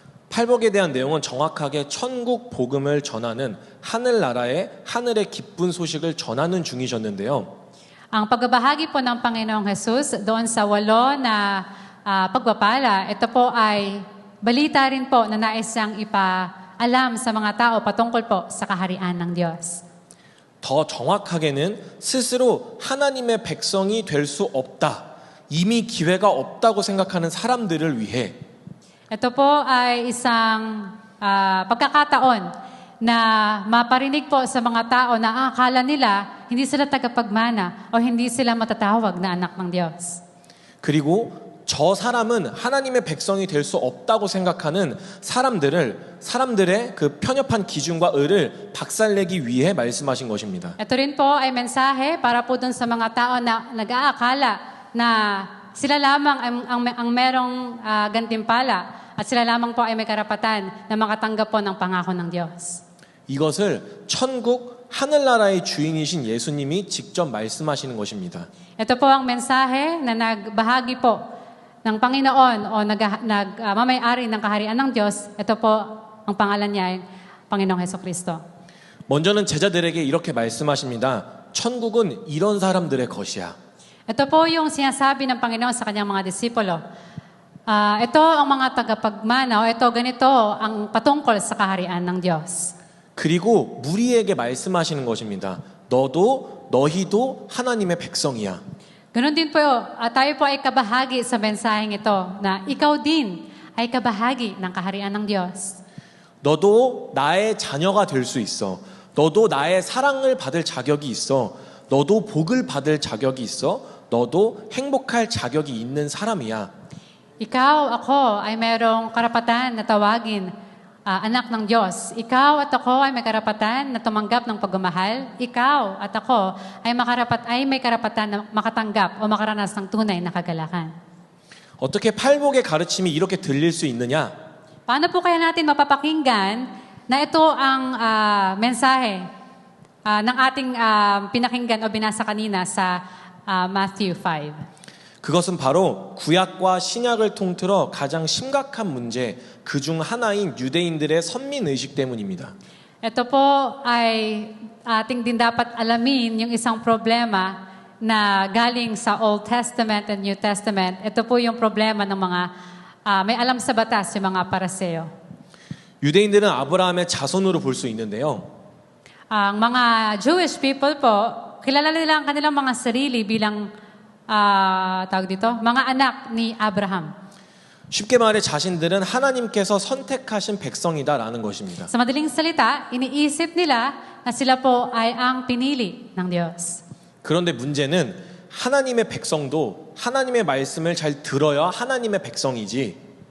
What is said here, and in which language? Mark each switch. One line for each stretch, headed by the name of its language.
Korean: 팔복에 대한 내용은 정확하게 천국 복음을 전하는 하늘나라의 하늘의 기쁜 소식을 전하는 중이셨는데요.
Filipino: Ang pagbabahagi po ng Panginoong Hesus doon sa 8 na pagpapala, ito po ay balita rin po na nais siyang ipaalam sa mga tao patungkol po sa kaharian ng Diyos.
Korean: 더 정확하게는 스스로 하나님의 백성이 될 수 없다. 이미 기회가 없다고 생각하는 사람들을 위해
Filipino: Ito po ay isang pagkakataon na maparinig po sa mga tao na akala nila hindi sila tagapagmana o hindi sila matatawag na anak ng Diyos.
Korean: 그리고 저 사람은 하나님의 백성이 될 수 없다고 생각하는 사람들의 그 편협한 기준과 의를 박살내기 위해 말씀하신 것입니다.
Filipino: Ito rin po ay mensahe para po dun sa mga tao na nag-aakala na sila lamang ang merong gantimpala at sila lamang po ay may karapatan na makatanggap po ng pangako ng Diyos.
Korean: 이것을 천국 하늘나라의 주인이신 예수님이 직접 말씀하시는 것입니다.
Filipino: Ito po ang mensahe na nagbahagi po ng Panginoon o mamayari ng kaharian ng Diyos. Ito po ang pangalan niya ay Panginoong Hesukristo.
Korean: 먼저는 제자들에게 이렇게 말씀하십니다. 천국은 이런 사람들의 것이야.
Filipino: Ito po yung sinasabi ng Panginoon sa kanyang mga disipulo. Ito ang mga tagapagmana o ito ganito ang patungkol sa kaharian ng Diyos.
Korean: 그리고 무리에게 말씀하시는 것입니다. 너희도 하나님의 백성이야.
Filipino: Ganon din po, tayo po ay kabahagi sa mensaheng ito na ikaw din ay kabahagi ng kaharian ng Diyos.
Korean: 너도 나의 자녀가 될 수 있어. 너도 나의 사랑을 받을 자격이 있어. 너도 복을 받을 자격이 있어. 너도 행복할 자격이 있는 사람이야.
Filipino: Ikaw, ako ay mayroong karapatan na tawagin anak ng Diyos. Ikaw at ako ay may karapatan na tumanggap ng pagmamahal. Ikaw at ako ay may karapatan na makatanggap o makaranas ng tunay na kagalakan.
Korean: 어떻게 팔복의 가르침이 이렇게 들릴 수 있느냐?
Filipino: Paano po kaya natin mapapakinggan na ito ang mensahe ng ating pinakinggan o binasa kanina sa Matthew 5?
Korean: 그것은 바로 구약과 신약을 통틀어 가장 심각한 문제 그 중 하나인 유대인들의 선민의식 때문입니다.
Filipino: Ito po ay ating din dapat alamin yung isang problema na galing sa Old Testament and New Testament. Ito po yung problema ng mga may alam sa batas, yung mga Pariseo.
Korean: 유대인들은 아브라함의 자손으로 볼 수 있는데요.
Filipino: Ang mga Jewish people po, kilala nila ang kanilang mga sarili bilang mga anak ni Abraham.
Korean: 쉽게 말해 자신들은 하나님께서 선택하신 백성이다라는 것입니다.
Filipino: Sa madaling salita, iniisip nila na sila po ay ang pinili ng Diyos.
Korean: 그런데 문제는 하나님의 백성도 하나님의 말씀을 잘 들어야 하나님의 백성이지.